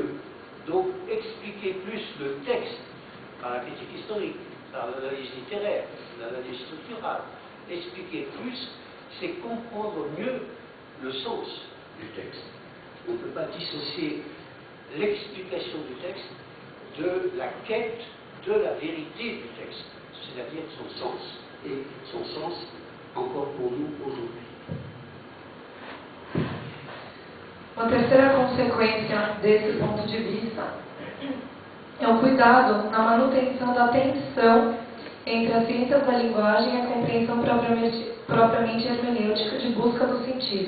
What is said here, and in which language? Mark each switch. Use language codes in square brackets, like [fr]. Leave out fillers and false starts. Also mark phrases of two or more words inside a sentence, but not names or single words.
[fr] Donc, expliquer plus le texte par la critique historique, par l'analyse littéraire, l'analyse structurale, expliquer plus, c'est comprendre mieux le sens du texte. On ne peut pas dissocier l'explication du texte de la quête de la vérité du texte, c'est-à-dire son sens, et son sens encore pour nous aujourd'hui. [pt] Uma terceira consequência desse ponto de vista é o cuidado na manutenção da tensão entre as ciências da linguagem e a compreensão propriamente hermenêutica de busca do sentido.